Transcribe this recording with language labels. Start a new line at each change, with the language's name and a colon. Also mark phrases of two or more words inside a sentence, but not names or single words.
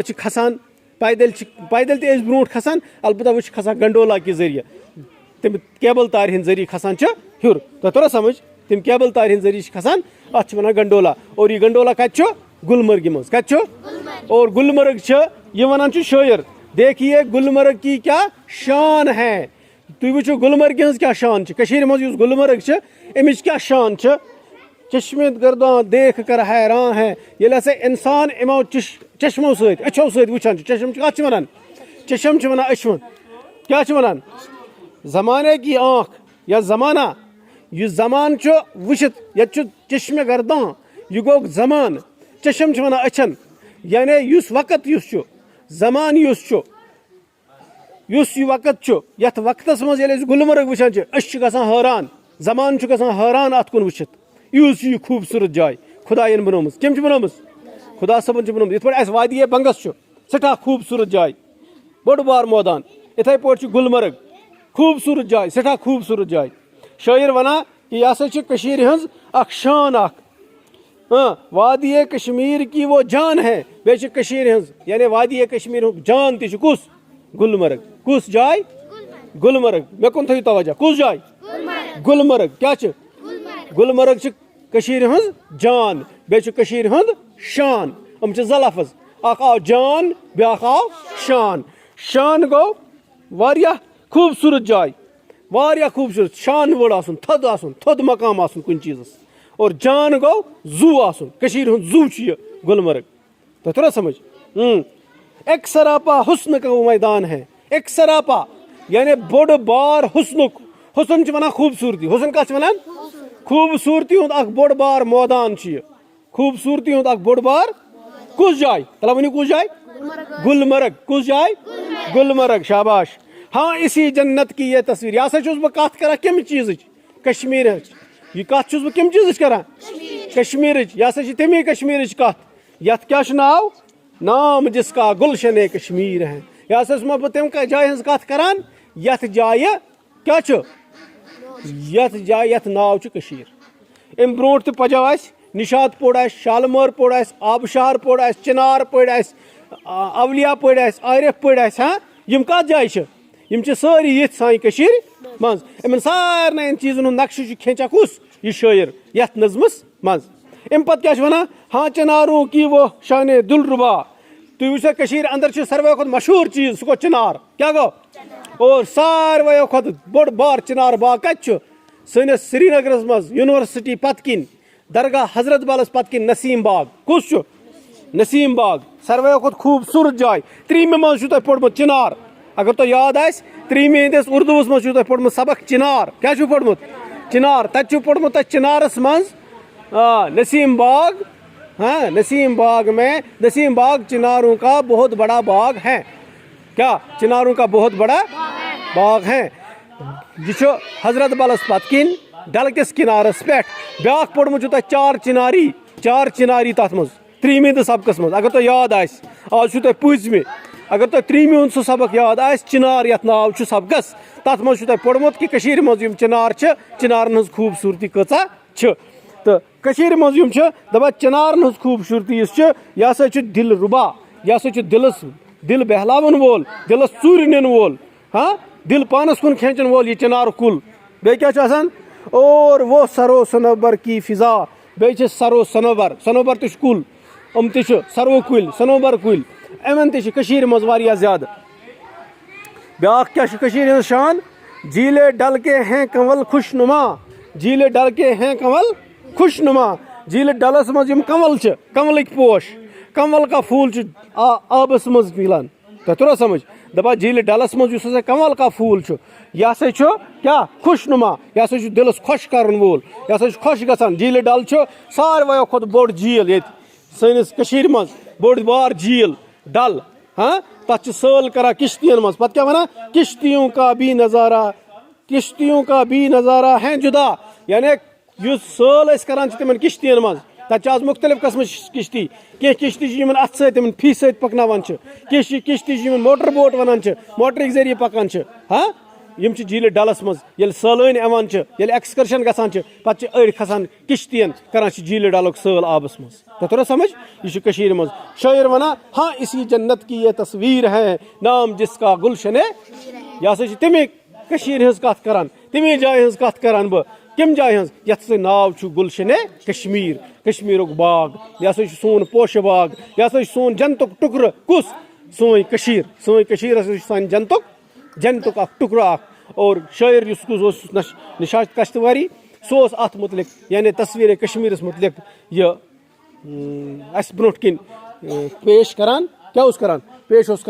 Kashmiri: چھِ کھسان پیدل تہِ ٲسۍ برونٛٹھ کھسان البتہ وۄنۍ چھِ کھسان گنڈولا کہِ ذٔریعہٕ تِم کیبل تارِ ہٕنٛدۍ ذٔریعہٕ کھسان چھِ ہیوٚر تۄہہِ توٚرا سمجھ تِم کیبل تارِ ہٕنٛدۍ ذٔریعہٕ چھِ کھسان اتھ چھِ ونان گنڈولا اور یہِ گنڈولا کتہِ چھُ گُلمرگہِ منٛز کتہِ چھُ اور گُلمرگ چھِ یہِ ونان چھُ شٲعر
Urdu: دیکھیے گُلمرگ کی کیا شان ہے
Kashmiri: تُہۍ وٕچھِو گُلمرگہِ ہٕنٛز کیاہ شان چھِ کٔشیٖرِ منٛز یُس گُلمرگ چھِ اَمِچ کیاہ شان چھِ
Urdu: چشمت گردان دیکھ کر حیران ہے
Kashmiri: ییٚلہِ ہسا اِنسان یِمو چشمو سۭتۍ أچھو سۭتۍ وٕچھان چھُ چشم کتھ چھِ ونان چشم چھِ ونان أچھوُن کیاہ چھِ ونان
Urdu: زمانے کی آنکھ
Kashmiri: یا زمانہ یُس زمانہٕ چھُ وٕچھِتھ ییٚتہِ چھُ چشمہِ گردان یہِ گوٚو زمانہٕ چشم چھِ ونان أچھن یعنی یُس وقت یُس چھُ زمانہٕ یُس چھُ یُس یہِ وقت چھُ یتھ وقتس منٛز ییٚلہِ أسۍ گُلمرگ وٕچھان چھِ أسۍ چھِ گژھان حٲران زمانہٕ چھُ گژھان حٲران اتھ کُن وٕچھِتھ یُس چھُ یہِ خوٗبصوٗرت جاے خۄداین بنٲومٕژ کٔمۍ چھِ بنٲومٕژ خۄدا صٲبن چھِ بنٲومٕژ یِتھ پٲٹھۍ اَسہِ وادیے بنگس چھُ سٮ۪ٹھاہ خوٗبصوٗرت جاے بوٚڑ بار مٲدان یِتھٕے پٲٹھۍ چھُ گُلمرگ خوٗبصوٗرت جاے سٮ۪ٹھاہ خوٗبصوٗرت جاے شٲعر ونان کہِ یہِ ہسا چھِ کٔشیٖرِ ہٕنٛز اکھ شان اکھ
Urdu: وادیے کشمیٖر کی وہ جان ہے
Kashmiri: بیٚیہِ چھِ کٔشیٖرِ ہٕنٛز یعنی وادیے کشمیٖر ہُنٛد جان تہِ چھُ کُس گُلمرگ کُس جاے گُلمرگ مےٚ کُن تھٲیِو توجہ کُس جاے گُلمرگ کیاہ چھِ گُلمرگ چھِ کٔشیٖرِ ہٕنٛز جان بیٚیہِ چھُ کٔشیٖرِ ہُنٛد شان یِم چھِ زٕ لفظ اکھ آو جان بیٛاکھ آو شان شان گوٚو واریاہ خوٗبصوٗرت جاے واریاہ خوٗبصوٗرت شان وٲڑ آسُن تھوٚد مقام آسُن کُنہِ چیٖزس اور جان گوٚو زوٗ آسُن کٔشیٖرِ ہُنٛد زوٗ چھُ یہِ گُلمرگ تۄہہِ توٚرا سمجھ
Urdu: ایک سراپا حُسن کا میدان ہے ایک سراپا
Kashmiri: یعنی بوٚڑ بار حُسنُک حُسن چھِ ونان خوٗبصوٗرتی حُسن کتھ چھِ ونان خوٗبصوٗرتی ہُنٛد اکھ بوٚڑ بار مٲدان چھُ یہِ خوٗبصوٗرتی ہُنٛد اکھ بوٚڑ بار کُس جاے تلہ ؤنِو کُس جاے گُلمرگ کُس جاے گُلمرگ شاباش ہاں
Urdu: اسی جنت کی یہ تصویر
Kashmiri: یہ ہسا چھُس بہٕ کتھ کران کمہِ چیٖزٕچ کشمیٖرٕچ یہِ کتھ چھُس بہٕ کمہِ چیٖزٕچ کران کشمیٖرٕچ یہِ ہسا چھِ تمی کشمیٖرٕچ کتھ یتھ کیاہ چھُ ناو
Urdu: نام جس کا گلشنے کشمیٖر ہے
Kashmiri: یہِ ہسا چھُس بہٕ تمہِ جایہِ ہٕنٛز کتھ کران یتھ جایہِ کیاہ چھُ یتھ جایہِ یتھ ناو چھُ کٔشیٖر امہِ برونٛٹھ تہِ پجاو اسہِ نِشاط پوٚر اسہِ شالمٲر پوٚر اسہِ آبشار پوٚر اسہِ چِنار پٔرۍ اسہِ اولیا پٔرۍ اسہِ عارف پٔرۍ اسہِ ہاں یِم کتھ جایہِ چھِ یِم چھِ سٲری یِتھۍ سانہِ کٔشیٖرِ منٛز یِمن سارنٕے چیٖزن ہُنٛد نقشہٕ چھُ کھینچان کُس یہِ شٲعر یتھ نظمس منٛز امہِ پتہٕ کیاہ چھِ ونان ہاں
Urdu: چِناروں کی وہ شانے دلربا
Kashmiri: تُہۍ وٕچھو کٔشیٖرِ انٛدر چھُ ساروٕے کھۄتہٕ مشہوٗر چیٖز سُہ گوٚو چِنار کیاہ گوٚو اور ساروٕیو کھۄتہٕ بوٚڑ بار چِنار باغ کتہِ چھُ سٲنِس سرینگرس منٛز یونیورسٹی پتہٕ کِنۍ درگاہ حضرت بالس پتہٕ کِنۍ نسیٖم باغ کُس چھُ نسیٖم باغ ساروٕیو کھۄتہٕ خوٗبصوٗرت جاے ترٛیٚیِمہِ منٛز چھُو تۄہہِ پوٚرمُت چِنار اگر تو یاد آس 3 ہندس اردوس مز پوڑمت سبق چنار کیا پوڑمت چنار تت پوڑمت چنارس مز
Urdu: نسیم باغ ہاں نسیم باغ میں نسیم باغ چناروں کا بہت بڑا باغ ہے کیا چناروں کا بہت بڑا باغ ہے
Kashmiri: یہ حضرت بلس پت کن ڈل کس کنارس پہ بیاکھ پوڑمت چار چناری تر مز 3 سبقس مز اگر تو یاد آس آج تہ پوزمہ اگر تو 3 سہ سبق یاد آس چنار یت ناو سبقس تر مز تہ پوڑمت کہ مز چنار چنارن ہز خوبصورتی کۭژاہ چھ تو مز دپان چنارن ہز خوبصورتی اس یہ ہسا دل ربا یہ ہسا دل بہلاون وول دلس ژوٗرِ نِن وول ہاں دل پانس کن کھینچن وول یہ چنار کل بیٚیہِ کیٛاہ چھُ آسان
Urdu: اور وہ سرو صنوبر کی فضا
Kashmiri: بیٚیہِ چھِ سرو صنوبر تہِ چھُ کُل تہِ چھِ سرو کُلۍ صنوبر کُلۍ یِمن تہِ چھِ کٔشیٖرِ منٛز واریاہ زیادٕ بیٛاکھ کیٛاہ چھُ کٔشیٖرِ ہٕنٛز شان
Urdu: جیٖلے ڈل کے ہیں کنول خوش نما جیٖلے ڈل کے ہیں کنول خوش نما
Kashmiri: جیٖلہِ ڈلس منٛز یِم کنول چھِ کنولٕکۍ پوش
Urdu: کنول کا پھوٗل
Kashmiri: چھُ آبس منٛز مِلان تۄہہِ توٚروا سمجھ دپان جیٖلہِ ڈلس منٛز یُس ہسا
Urdu: کنول کا پھوٗل
Kashmiri: چھُ یہ ہسا چھُ کیٛاہ خوش نما یہ ہسا چھُ دلس خۄش کرن وول یہ ہسا چھُ خۄش گژھان جیٖلہِ ڈل چھُ ساروٕیو کھۄتہٕ بوٚڑ جیٖل ییٚتہِ سٲنِس کٔشیٖرِ منٛز بوٚڑ بار جیٖل ڈل ہاں تتھ چھِ سٲل کران کشتین منٛز پتہٕ کیٛاہ ونان کشتیوں
Urdu: کا بھی نظارہ ہے جدا
Kashmiri: یعنی یُس سٲل أسۍ کران چھِ تِمن کشتین منٛز تتہِ چھِ آز مختلف قسمٕچ کشتی کینٛہہ کشتی چھِ یِمن اتھٕ سۭتۍ تِمن فی سۭتۍ پکناوان چھِ کینٛہہ کشتی چھِ یِمن موٹر بوٹ ونان چھِ موٹرٕکۍ ذٔریعہٕ پکان چھِ ہاں یم چھِ جیٖلہِ ڈلس منٛز ییٚلہِ سٲلٲنۍ یِوان چھِ ییٚلہِ ایکسکرشن گژھان چھِ پتہٕ چھِ أڑۍ کھسان کشتین کران چھِ جیٖلہِ ڈلُک سٲل آبس منٛز تۄہہِ توٚروا سمجھ یہ چھُ کٔشیٖرِ منٛز شٲعر ونان ہاں
Urdu: اسی جنت کی یہ تصویر ہے نام جس کا گلشنے
Kashmiri: یہ ہسا چھِ تمے کٔشیٖرِ ہٕنٛز کتھ کران تمے جایہِ ہٕنٛز کتھ کران بہٕ کمہِ جایہِ ہٕنٛز یتھ سۭتۍ ناو چھُ گلشنے کشمیٖر کشمیٖرُک باغ یہ ہسا چھُ سون پوشہِ باغ یہ ہسا چھُ سون جنتُک ٹُکرٕ کُس سٲنۍ کٔشیٖر ہسا چھُ سانہِ جنتُک اکھ ٹُکرٕ اکھ اور شٲعر یُس اوس نشاط کشتواری سُہ اوس اتھ متعلق یعنی تصویٖرِ کشمیٖرس متعلق یہ اسہِ برونٛٹھ کِنۍ پیش کران کیٛاہ اوس کران پیش اوس